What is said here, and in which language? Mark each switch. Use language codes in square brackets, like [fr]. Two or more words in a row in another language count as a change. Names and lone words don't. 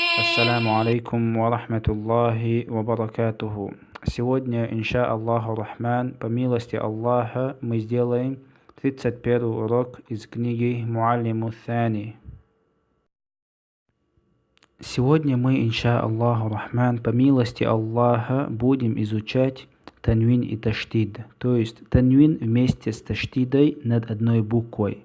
[ar] السلام عليكم ورحمة الله وبركاته. Сегодня, إن شاء الله الرحمن, [ru] по милости Аллаха, мы сделаем 31 урок из книги Муаллиму Thani. Сегодня мы, [ar] إن شاء الله الرحمن, [ru] по милости Аллаха, будем изучать танвин и таштид, то есть танвин вместе с таштидой над одной буквой.